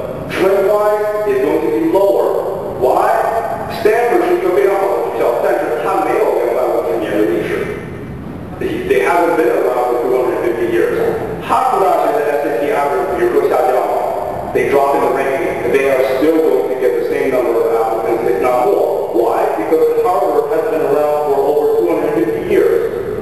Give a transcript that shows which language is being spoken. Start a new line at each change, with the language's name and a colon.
English: trend-wise is going to be lower. Why?
Chinese: Stanford 是一个非常好的学校，但是它没有250年的历史。
English: They haven't been around for 250 years.
Chinese: 哈佛大学的
English: SAT average
Chinese: 比如说下降了
English: they drop in the ranking. They are still going to get the same number of applicants, if not more. Why? Because Harvard has been around for over 250 years.